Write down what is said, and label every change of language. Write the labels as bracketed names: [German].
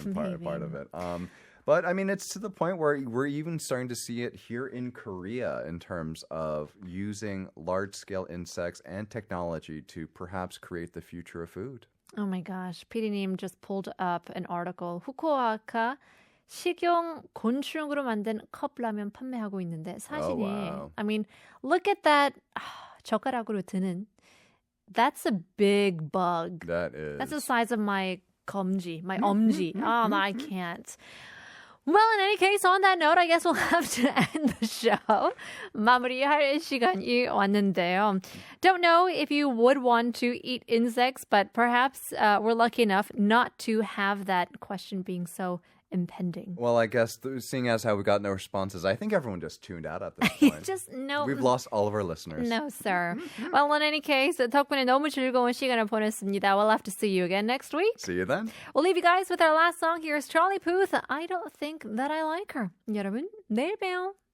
[English] part of it. But I mean, it's to the point where we're even starting to see it here in Korea in terms of using large-scale insects and technology to perhaps create the future of food. Oh my gosh. PD님 just pulled up an article. [Korean] 후쿠오카 식용 곤충으로 만든 컵라면 판매하고 있는데 사진이 [English] wow. I mean, look at that. [Korean] 젓가락으로 드는. [English] That's a big bug. That is. That's the size of my [Korean] 검지, [English] my [Korean] 엄지. [English] I can't. Well, in any case, on that note, I guess we'll have to end the show. [Korean] 마무리할 시간이 왔는데요. [English] Don't know if you would want to eat insects, but perhaps we're lucky enough not to have that question being so impending. Well, I guess seeing as how we got no responses, I think everyone just tuned out at this point. Just no. We've lost all of our listeners. No, sir. Well, in any case, [Korean] 덕분에 너무 즐거운 시간을 보냈습니다. [English] We'll have to see you again next week. See you then. We'll leave you guys with our last song. Here's Charlie Puth. I don't think that I like her. [Korean] 여러분, 내일 봬요.